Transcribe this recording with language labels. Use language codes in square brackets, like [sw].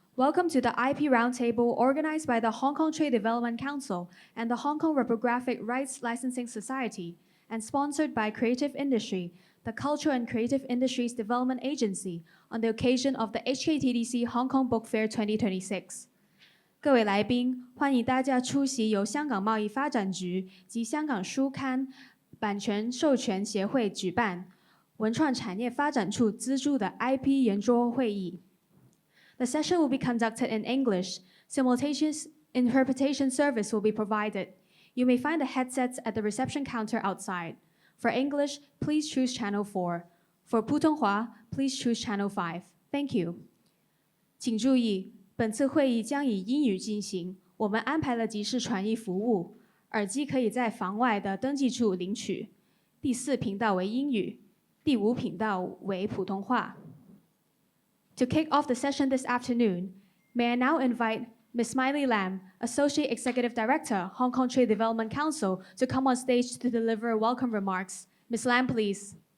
[en] Welcome to the IP Roundtable organized by the Hong Kong Trade Development Council and the Hong Kong Reprographic Rights Licensing Society, and sponsored by Creative Industry, the Cultural and Creative Industries Development Agency, on the occasion of the HKTDC Hong Kong Book Fair 2026. [zh] 各位来宾，欢迎大家出席由香港贸易发展局及香港书刊版权授权协会举办、文创产业发展处资助的 IP 圆桌会议。 [en] The session will be conducted in English. Simultaneous interpretation service will be provided. You may find the headsets at the reception counter outside. For English, please choose channel 4. For 普通话, please choose channel 5. Thank you. [zh] 请注意，本次会议将以英语进行，我们安排了即时传译服务，耳机可以在房外的登记处领取。第4频道为英语，第5频道为普通话。 [en] To kick off the session this afternoon, may I now invite Ms. Smiley Lam, Associate Executive Director, Hong Kong Trade Development Council, to come on stage to deliver welcome remarks. Ms. Lam, please.